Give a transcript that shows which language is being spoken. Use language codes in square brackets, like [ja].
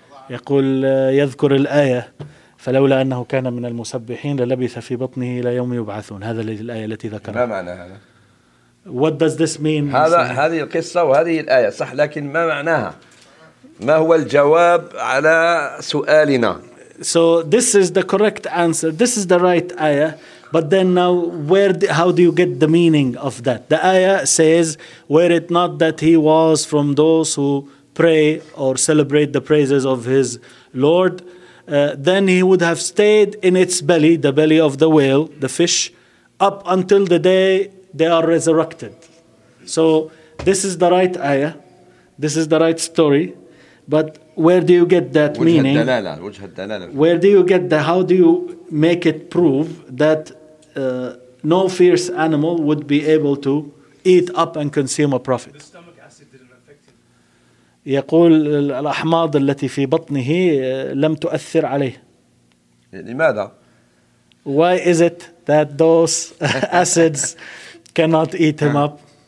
[ar] يقول يذكر الآية فلولا أنه كان من المسبحين للبث في بطنه إلى يوم يبعثون. هذا الآية التي ذكرها. ما معنى هذا؟ [en] What does this mean؟ [ar] هذا هذه القصة وهذه الآية صح، لكن ما معناها؟ ما هو الجواب على سؤالنا؟ [en] So this is the correct answer. This is the right ayah. But then now, how do you get the meaning of that? The ayah says, were it not that he was from those who pray or celebrate the praises of his Lord, then he would have stayed in its belly, the belly of the whale, the fish, up until the day they are resurrected. So this is the right ayah. This is the right story. But where do you get that meaning? Where do you get the, how do you make it prove that no fierce animal would be able to eat up and consume a prophet? [ar] يقول الأحماض التي في بطنه لم تؤثر عليه. لماذا؟ [en] Why is it that those acids cannot eat him up?